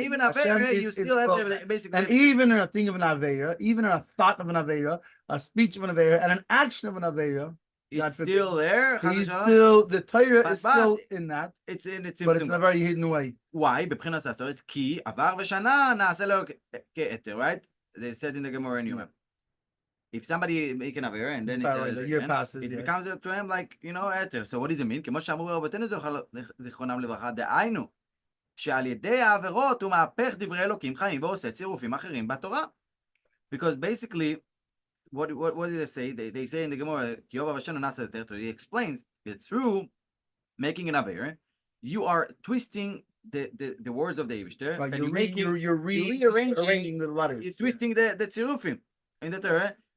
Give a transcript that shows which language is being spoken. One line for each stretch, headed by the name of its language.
English: And even avera, you still have basically. And even in a thing of an avera, even in a thought of an avera, a speech of an avera, and an action of an avera, it's still there. The Torah is still in that. It's but it's in a very hidden way. Why?
Hebrew: בבחינת הסתר, כי עבר ושנה נעשה לו כהתר, right?
English: They said in the Gemara anyway. If somebody make an avera and then the year passes, it becomes to him like, ether. So what does it mean?
Hebrew: כמו שאמרו רבותינו זיכרונם לברכה, דהיינו, שעל ידי העבירות הוא מהפך דברי אלוקים חיים ועושה צירופים אחרים בתורה.
English: Because basically, what did they say? They say in the Gemara, he explains that through making an avera, you are twisting the words of the Eibishter. Right, you're rearranging the letters. You're twisting the tzirufim in the Torah.